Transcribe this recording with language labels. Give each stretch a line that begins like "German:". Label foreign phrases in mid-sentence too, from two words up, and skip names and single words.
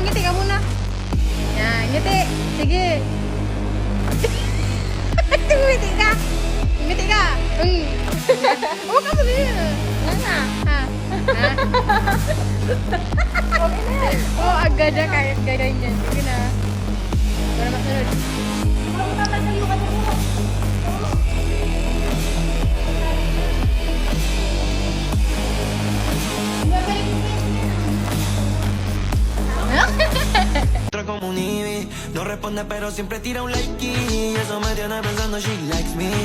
Filipino: Yan, ngiti. Sige. Ngiti ka. Oh, ka sabihin. Yan na. Ha? Okay na. Oh, agad na kahit ganyan. Sige na. Para masunod. Parang tatatayo ka na mo.
Spanish: Como un Ivy, no responde pero siempre tira un like y eso me tiene pensando
English: she likes me.